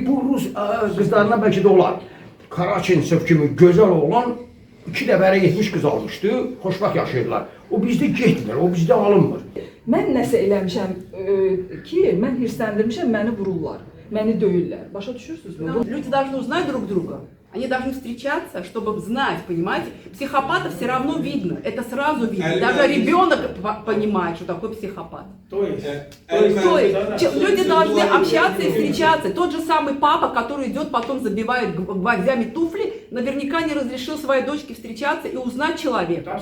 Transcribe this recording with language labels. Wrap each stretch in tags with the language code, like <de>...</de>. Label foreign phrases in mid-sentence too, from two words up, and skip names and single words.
<az>Bu Rus qızlarına bəlkə də olar. Karaçinsev kimi gözəl oğlan 2 dəfə 70 qız almışdı, xoşbaxt yaşayırlar. O bizdə getmir, o bizdə alınmır. Mən nəsə eləmişəm ki, mən hirsləndirmişəm, məni vururlar, məni döyürlər. Başa düşürsünüzmü?</az> <ru>Люди должны узнать друг друга. Они должны встречаться, чтобы знать, понимаете? Психопата все равно видно, это сразу видно. Даже ребенок понимает, что такое психопат. То есть люди должны общаться и встречаться. Тот же самый папа, который идет, потом забивает гвоздями туфли, наверняка не разрешил своей дочке встречаться и узнать человека.</ru>